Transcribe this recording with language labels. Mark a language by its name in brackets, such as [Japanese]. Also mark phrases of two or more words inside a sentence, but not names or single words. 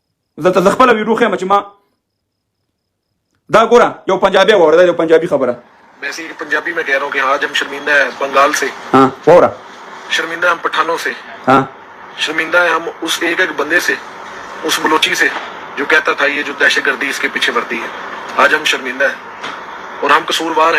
[Pashto] زه ته خپله ویډیو ښیم چې ما دا ګوره یو پنجابی واوره دا یو پنجابی خبره [Urdu] ویسے پنجابی میں کہہ رہا ہوں کہ آج ہم شرمندہ ہے بنگال سے ہاں واورا شرمندہ ہم پٹھانوں سے हाँ شرمندہ ہے ہم اس ایک ایک بندے سے اس بلوچی سے جو کہتا تھا یہ جو دہشت گردی اس کے پیچھے بڑھتی ہے آج ہم شرمندہ ہے اور ہم قصوروار